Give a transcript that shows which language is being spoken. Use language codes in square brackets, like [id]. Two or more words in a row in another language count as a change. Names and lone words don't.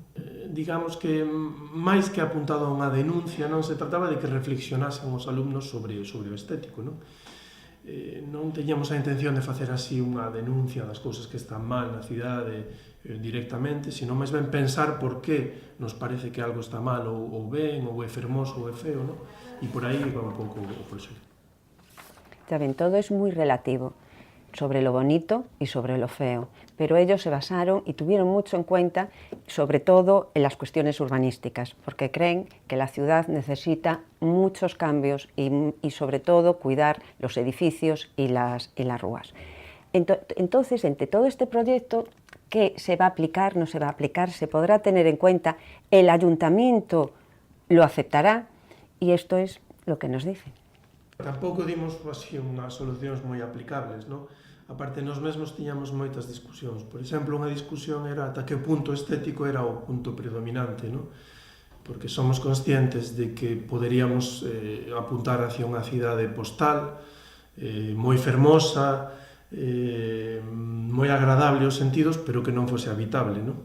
[gl] Digamos que máis que apuntado a unha denuncia, non se trataba de que reflexionasen os alumnos sobre o estético, non? Non teñamos a intención de facer así unha denuncia das cousas que están mal na cidade directamente, sino máis ben pensar por que nos parece que algo está mal ou ben, ou é fermoso ou é feo, non? E por aí va un pouco o proxecto. [es] Ya ven, todo es muy relativo sobre lo bonito y sobre lo feo, pero ellos se basaron y tuvieron mucho en cuenta, sobre todo en las cuestiones urbanísticas, porque creen que la ciudad necesita muchos cambios y sobre todo cuidar los edificios y las rúas. Entonces, entre todo este proyecto, ¿qué se va a aplicar, no se va a aplicar? Se podrá tener en cuenta, el ayuntamiento lo aceptará, y esto es lo que nos dicen. [gl] Tampouco dimos así unhas solucións moi aplicables, non? Aparte, nós mesmos tiñamos moitas discusións. Por exemplo, unha discusión era ata que punto estético era o punto predominante, non? Porque somos conscientes de que poderíamos apuntar hacia unha cidade postal, moi fermosa, moi agradable aos sentidos, pero que non fose habitable, non?